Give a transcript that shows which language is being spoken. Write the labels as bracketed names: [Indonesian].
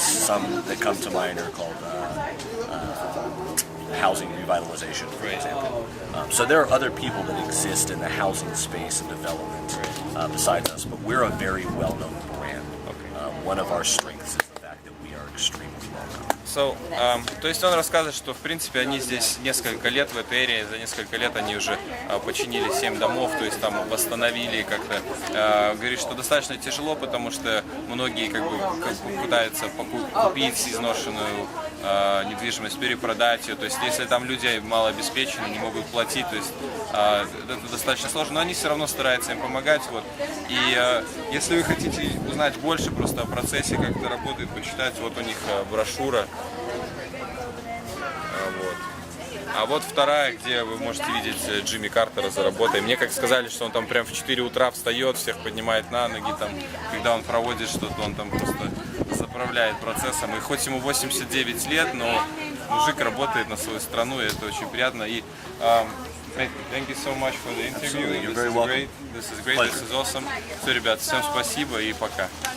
[English] Some that come to mind are called housing revitalization, for example. So there are other people that exist in the housing space and development besides us, but we're a very well-known brand. One of our strengths is the fact that we are extremely well-known. [Russian] So, то есть он рассказывает, что в принципе они здесь несколько лет в этой эрии, за несколько лет они уже починили 7 домов, то есть там восстановили как-то. Говорит, что достаточно тяжело, потому что многие как бы пытаются купить изношенную недвижимость, перепродать ее. То есть если там люди малообеспечены, не могут платить, то есть это достаточно сложно, но они все равно стараются им помогать. Вот. И если вы хотите узнать больше просто о процессе, как это работает, почитать, вот у них брошюра. Вот. А вот вторая, где вы можете видеть Джимми Картера за работой. Мне как сказали, что он там прям в 4 утра встает, всех поднимает на ноги, там, когда он проводит что-то, он там просто заправляет процессом. И хоть ему 89 лет, но мужик работает на свою страну, и это очень приятно. [English] И thank you so much for the interview. You're very welcome. This is great. This is awesome. [Russian] Все, ребят, всем спасибо и пока.